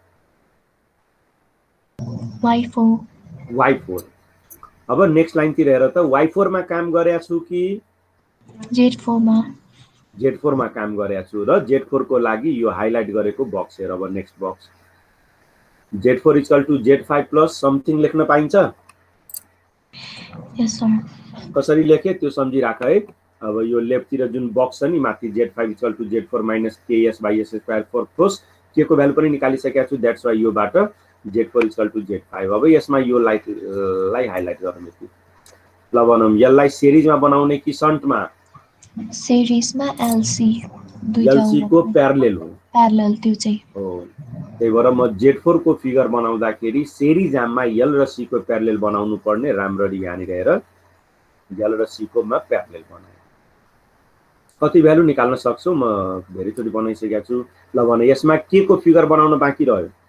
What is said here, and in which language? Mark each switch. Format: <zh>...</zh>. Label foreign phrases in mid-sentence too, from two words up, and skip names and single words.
<ne>Y4 अब</ne> <en>next line</en> <ne>तिर हेर त Y4 मा काम गरेको छु कि Z4 मा काम गरेको छु र Z4 को लागि यो हाइलाइट गरेको बक्स हेर अब</ne> <en>next box</en> <ne>Z4 = Z5</ne> <en>plus something</en> <ne>लेख्न पाइन्छ</ne> <en>yes sir</en> <ne>कसरी लेखे त्यो सम्झिराख है अब यो लेफ्ट तिर जुन बक्स छ नि माथि Z5 = Z4 -</ne> <en>KS by S square for cos</en> <ne>के को भ्यालु पनि निकालिसकेको छु</ne> <en>that's why</en> <ne>यो बाट Z4 = Z5 अब यसमा यो लाई हाइलाइट गरौँ यति ल भनौं यसलाई सिरिजमा बनाउने कि सन्टमा सिरिजमा LC को प्यारलेल हो त्यो चाहिँ हो त्यही भएर म Z4 को फिगर बनाउँदाखेरि सिरिजमा L र C को प्यारलेल बनाउनु पर्ने राम्ररी यहाँनिर हेर L र C को मा प्यारलेल बनाए कति भ्यालु निकाल्न सक्छौ म धेरैचोटी बनाइसकेको छु ल भने यसमा के को फिगर बनाउन बाँकी रह्यो</ne>